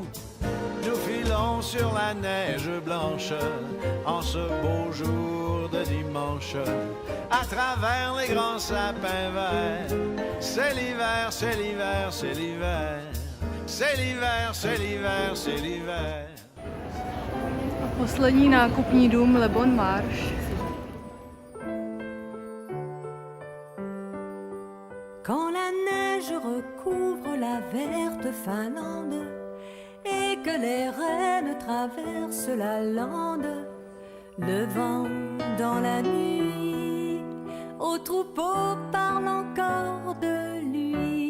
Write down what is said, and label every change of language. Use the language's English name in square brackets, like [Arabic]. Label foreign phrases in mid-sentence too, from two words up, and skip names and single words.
[French] Nous filons sur la neige blanche en ce beau jour de dimanche, à travers les grands sapins verts. C'est l'hiver, c'est l'hiver, c'est l'hiver. C'est l'hiver, c'est l'hiver, c'est l'hiver. [Czech] Poslední nákupní dům Le Bon Marché. [French] Quand la neige recouvre la verte Finlande et que les rennes traversent la lande, Le vent dans la nuit, au troupeau parle encore de lui.